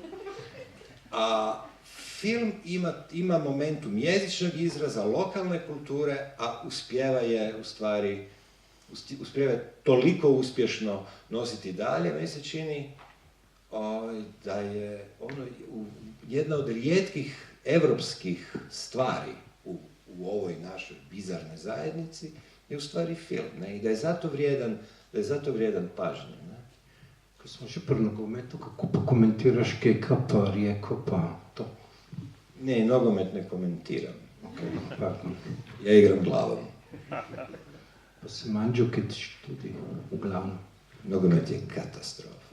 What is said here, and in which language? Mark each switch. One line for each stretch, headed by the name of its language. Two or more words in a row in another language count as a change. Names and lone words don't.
Croatian: A film ima momentum jezičnog izraza, lokalne kulture, a uspijeva toliko uspješno nositi dalje. Meni se čini da je jedna od rijetkih evropskih stvari u ovoj našoj bizarnoj zajednici je u stvari film, ne? I da je zato vrijedan pažnje. Ne?
Slovenian: Ko smo že pri nogometu, kako pa komentiraš Keka, pa Rijeko, pa to?
Croatian: Ne, nogomet ne komentiram. Pardon. Ja igram glavom.
Slovenian: Pa se Mandžukić tudi v glavnem.
Croatian: Nogomet je katastrofa.